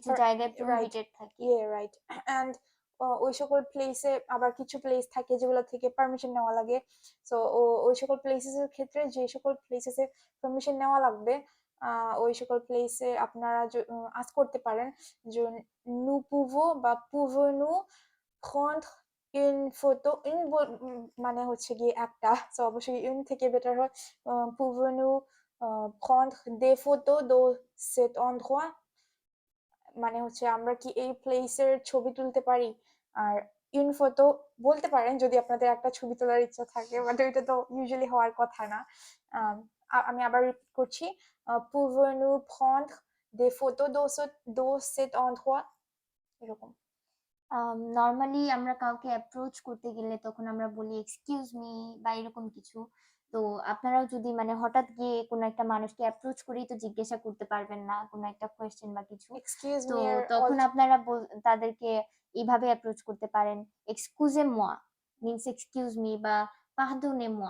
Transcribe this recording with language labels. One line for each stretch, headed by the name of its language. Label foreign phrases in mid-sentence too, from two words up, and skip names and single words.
Bangla: কিছু জায়গায় রাইট, প্রোহিবিটেড থাকে। রাইট। অ্যান্ড ওই সকল প্লেসে আবার কিছু প্লেস থাকে যেগুলো থেকে পারমিশন নেওয়া লাগে। সো ওই সকল প্লেসেস এর ক্ষেত্রে যে সকল প্লেসেস এ পারমিশন নেওয়া লাগবে ওই সকল প্লেসে আপনারা আস্ক করতে পারেন যে
French: nous pouvons
Bangla: বা
French: pouvons-nous prendre une photo
Bangla: মানে হচ্ছে গিয়ে একটা, তো অবশ্যই une থেকে বেটার হয়
French: pouvons-nous prendre des photos de cet endroit,
Bangla: মানে হচ্ছে আমরা কি এই প্লেসের ছবি তুলতে পারি। আর ইন ফটো বলতে পারেন যদি আপনাদের একটা ছবি তোলার ইচ্ছা থাকে, বাট এটা তো ইউজুয়ালি হওয়ার কথা না। আমি আবার রিপিট করছি,
French: pouvons-nous prendre des photos de cet endroit,
Bangla: এরকম। নরমালি আমরা কাউকে অ্যাপ্রোচ করতে গেলে তখন আমরা বলি
English: excuse me
Bangla: বা এরকম কিছু। তো আপনারাও যদি মানে হঠাৎ গিয়ে কোনো একটা মানুষকে অ্যাপ্রোচ করেই তো জিজ্ঞাসা করতে পারবেন না কোনো একটা কোয়েশ্চেন বা কিছু। এক্সকিউজ তো মি এর তখন আপনারা তাদেরকে এইভাবে অ্যাপ্রোচ করতে পারেন,
French: excusez-moi
Bangla: মিনস
English: excuse me
Bangla: বা
French: pardonnez-moi.